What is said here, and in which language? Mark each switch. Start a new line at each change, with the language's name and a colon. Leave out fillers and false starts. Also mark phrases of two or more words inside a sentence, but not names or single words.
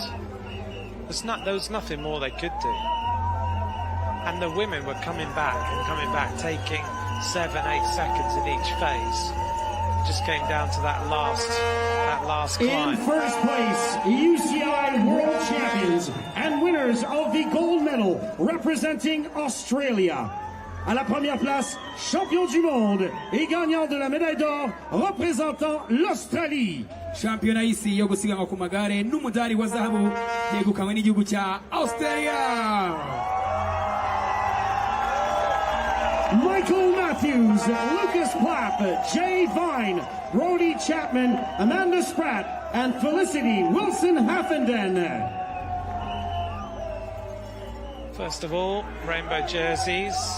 English: There was nothing more they could do. And the women were coming back, taking 7-8 seconds in each phase. It just came down to that last climb. In first place, UCI World Champions and winners of the gold medal representing Australia.
French: À la première place, champion du monde et gagnant de la médaille d'or représentant l'Australie.
Kinyarwanda: shampiyona y'isi yo gusiganwa ku magare n'umudari wa zahabu yegukanywe n'igihugu cya Australia.
English: Michael Matthews, Lucas Plapp, Jay Vine, Brody Chapman, Amanda Spratt, and Felicity Wilson-Haffenden. First of all, rainbow jerseys.